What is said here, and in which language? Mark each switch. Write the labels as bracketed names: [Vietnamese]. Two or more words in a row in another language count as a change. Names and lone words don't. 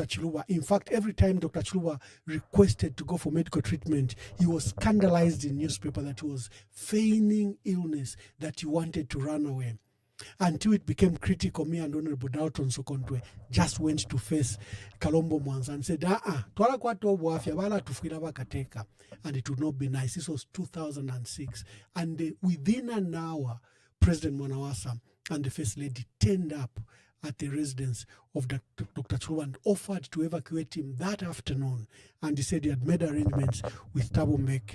[English] Chiluba. In fact, every time Dr. Chiluba requested to go for medical treatment, he was scandalized in newspaper that he was feigning illness, that he wanted to run away. Until it became critical, me and Honorable Dalton Sokontwe just went to face Kalombo Mwanza and said, [Bemba] twala kwa tobo afya wala tufikira bakateka. [English] And it would not be nice. This was 2006. And within an hour, President Mwanawasa and the First Lady turned up at the residence of Dr. Chiluba and offered to evacuate him that afternoon. And he said he had made arrangements with Thabo Mbeki.